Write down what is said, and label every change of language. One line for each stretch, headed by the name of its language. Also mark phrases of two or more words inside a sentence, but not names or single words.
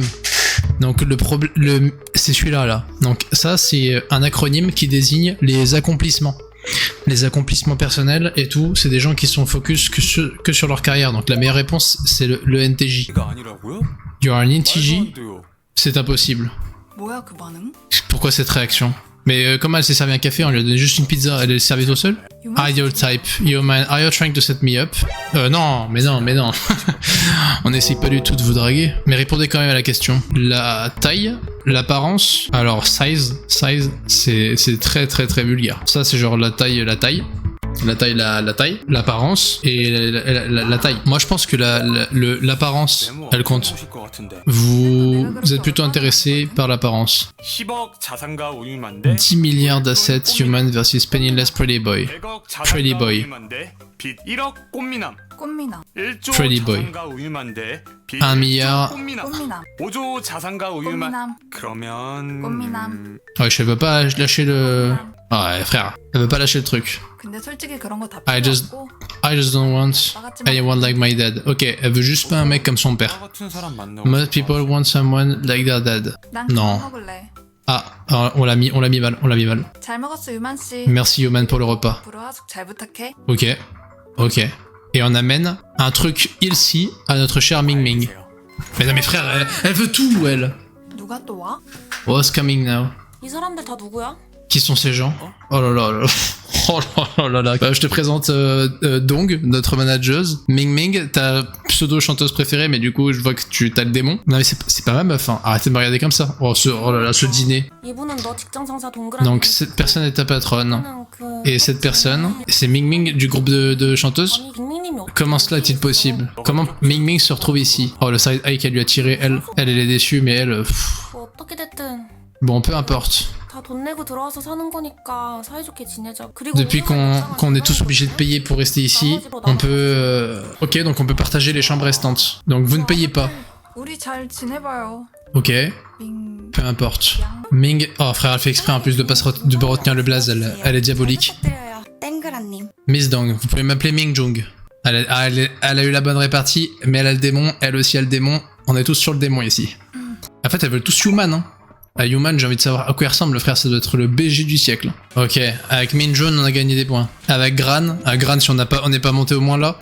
French: Donc c'est celui-là là. Donc ça c'est un acronyme qui désigne les accomplissements. Les accomplissements personnels et tout, c'est des gens qui sont focus que sur leur carrière. Donc la meilleure réponse c'est le NTJ.
Korean: 가 아니라고요?
English: You are an
Korean: 말도
English: NTJ?
Korean: 안 돼요.
French: C'est impossible.
Korean: 뭐야 그 반응?
French: Pourquoi cette réaction? Mais comment elle s'est servi un café? On lui a donné juste une pizza, elle est servie tout seul?
English: Ideal type. Yo man, are you trying to set me up?
French: Non, mais non. On n'essaye pas du tout de vous draguer. Mais répondez quand même à la question. La taille, l'apparence, alors size, c'est très vulgaire. Ça c'est genre la taille, l'apparence et la taille. Moi je pense que l'apparence, elle compte. Vous êtes plutôt intéressé par l'apparence.
Korean: 10억 자산가 우유만데
French: 10 milliards
English: d'assets human versus penniless pretty boy.
Korean: 100억
English: Pretty
Korean: 자산가
English: boy.
Korean: 우유만데 빚 1억 꽃미남 꽃미남 1조
English: Pretty boy.
Korean: 자산가 우유만데 빚
French: 1 milliard.
Korean: 꽃미남 꽃미남 5조 자산가 우유만 꽃미남 그러면 꽃미남
French: Ouais, je veux pas lâcher le... Ouais, frère, elle veut pas lâcher le truc.
Korean: 근데 솔직히 그런 거 다
English: I
Korean: 필요
English: just-
Korean: 없고
English: I just don't want anyone like my dad.
French: Ok, elle veut juste pas un mec comme son
Korean: 나
French: père.
Korean: 같은 사람 만나고
English: Most people want someone like their dad.
Korean: 난
French: Non.
Korean: 그거 먹을래.
French: Ah, on l'a mis mal.
Korean: 잘 먹었어 유만 씨.
French: Merci Yoman pour le repas.
Korean: 앞으로 하숙 잘 부탁해.
French: Ok. Et on amène un truc ici à notre cher Ming Ming. Mais non mais frère, elle veut tout elle.
Korean: 누가 또 와?
English: What's coming now?
Korean: 이 사람들 다 누구야?
French: Qui sont ces gens? Oh là là là. Oh là là. Je te présente Dong, notre manageuse. Ming Ming, ta pseudo chanteuse préférée, mais du coup je vois que t'as le démon. Non mais c'est pas ma meuf, hein. Arrêtez de me regarder comme ça. Oh là là, ce dîner.
Korean: 이분은 너 직장 상사 동그라미.
French: Donc cette personne est ta patronne.
Korean: 그...
French: Et cette personne, c'est Ming Ming du groupe de chanteuses.
Korean: 아니 빅민님이 어떻게
French: Comment cela est-il possible? Comment Ming Ming se retrouve ici? Oh, le
English: side eye
French: qu'elle lui a tiré, elle est déçue, mais elle...
Korean: 뭐 어떻게 됐든
French: Bon, peu importe.
Korean: 다 돈 내고 들어와서 사는 거니까 사이좋게 지내자. 그리고
French: Depuis qu'on est tous obligés de payer pour rester ici, on peut... Ok, donc on peut partager les chambres restantes. Donc vous ne payez pas.
Korean: 우리 잘 지내봐요.
French: Ok,
Korean: 밍.
French: peu importe. Ming... Oh frère, elle fait exprès en plus de pas retenir le blaze, elle est diabolique.
Korean: 부탁드려요. 땡그라님.
French: Miss Dong, vous pouvez m'appeler Ming Jung. Elle a eu la bonne répartie, mais elle a le démon, elle aussi a le démon. On est tous sur le démon ici. En fait, elles veulent tous Human, hein. À Human, j'ai envie de savoir à quoi il ressemble, le frère, ça doit être le BG du siècle. Ok, avec Minjun, on a gagné des points. Avec Gran, à Gran, si on n'est pas monté au moins là.